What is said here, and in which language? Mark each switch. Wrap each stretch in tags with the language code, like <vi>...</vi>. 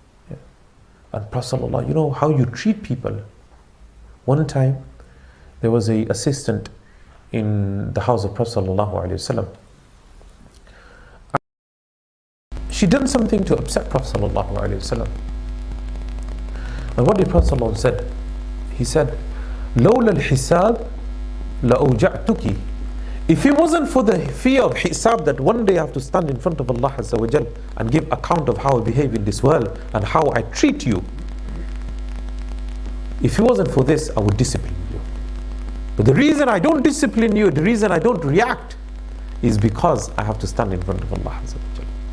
<en>Yeah. And Prophet ﷺ, you know how you treat people. One time, there was an assistant in the house of Prophet ﷺ. She done something to upset Prophet ﷺ. And what did Prophet ﷺ said? He said,</en> <ar>لولا الحساب لأوجعتك.</ar> <en>If it wasn't for the fear of hisab, that one day I have to stand in front of Allah Azza wa Jal and give account of how I behave in this world and how I treat you, if it wasn't for this, I would discipline you. But the reason I don't discipline you, the reason I don't react, is because I have to stand in front of Allah Azza wa Jal.</en>